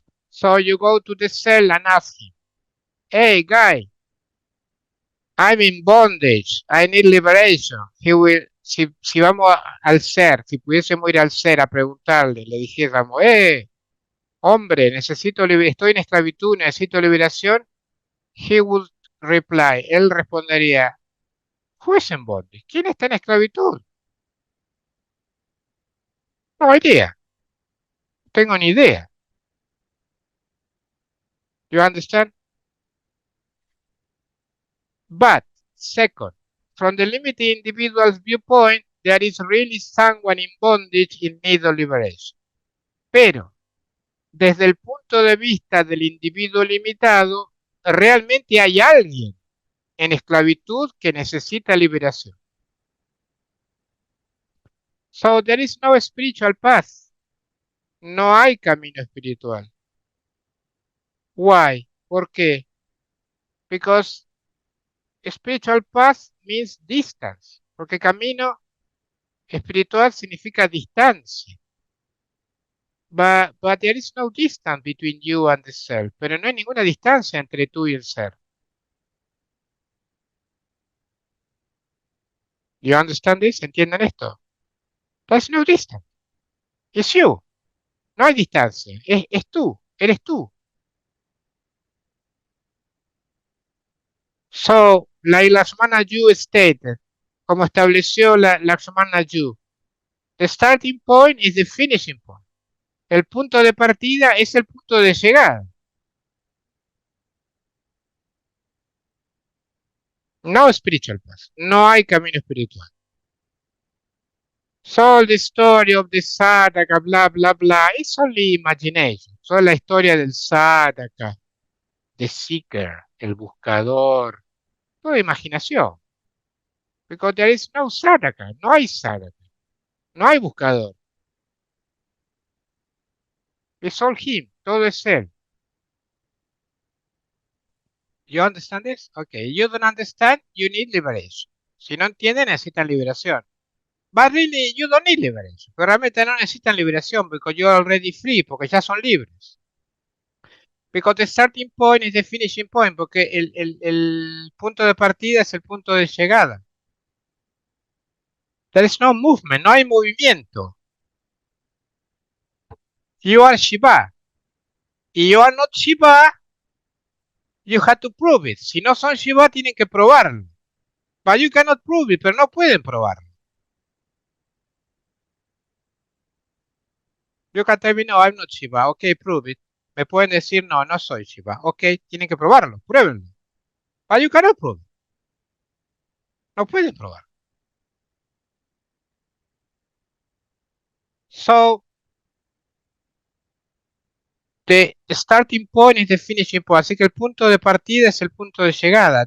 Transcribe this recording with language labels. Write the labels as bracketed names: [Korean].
[English] So you go to the cell and ask him, hey guy, I'm in bondage, I need liberation. He will, [Spanish] si vamos al ser, si pudiésemos ir al ser a preguntarle, le dijéramos, hombre, estoy en esclavitud, necesito liberación, [English] he would reply, [Spanish] él respondería, [English] who is in bondage? [Spanish] ¿Quién está en esclavitud? [English] No idea. [Spanish] No tengo ni idea. [English] You understand? But, second, from the limited individual's viewpoint, there is really someone in bondage in need of liberation. [Spanish] Pero, desde el punto de vista del individuo limitado, realmente hay alguien en esclavitud que necesita liberación. [English] So there is no spiritual path. [Spanish] No hay camino espiritual. [English] Why? [Spanish] ¿Por qué? [English] Because spiritual path means distance. [Spanish] Porque camino espiritual significa distancia. [English] But there is no distance between you and the self. [Spanish] Pero no hay ninguna distancia entre tú y el ser. [English] You understand this? [Spanish] ¿Entienden esto? [English] There's no distance. It's you. [Spanish] No hay distancia. Es tú. Eres tú. [English] So, like Lakshmana Yu stated, [Spanish] como estableció la [English] Lakshmana Yu, the starting point is the finishing point. [Spanish] El punto de partida es el punto de llegada. [English] No spiritual path. [Spanish] No hay camino espiritual. [English] So the story of the sadhaka, bla, bla, bla, it's only imagination. [Spanish] Solo la historia del sadhaka, [English] the seeker, [Spanish] el buscador, toda imaginación. [English] Because there is no sadhaka, [Spanish] no hay sadhaka, no hay buscador. [English] It's all him, [Spanish] todo es él. [English] You understand this? Okay, you don't understand, you need liberation. [Spanish] Si no entienden, necesitan liberación. [English] But really, you don't need liberation. [Spanish] Pero realmente no necesitan liberación, [English] because you're already free, [Spanish] porque ya son libres. [English] Because the starting point is the finishing point, [Spanish] porque el punto de partida es el punto de llegada. [English] There is no movement, [Spanish] no hay movimiento. [English] You are Shiva. Y you are not Shiva, you have to prove it. [Spanish] Si no son Shiva, tienen que probarlo. [English] But you cannot prove it, [Spanish] pero no pueden probarlo. [English] You can tell me, no, I'm not Shiva. Ok, prove it. [Spanish] Me pueden decir, no, no soy Shiva. Ok, tienen que probarlo, pruébenlo. [English] But you cannot prove it. [Spanish] No pueden probar. [English] So, the starting point is the finishing point. [Spanish] Así que el punto de partida es el punto de llegada.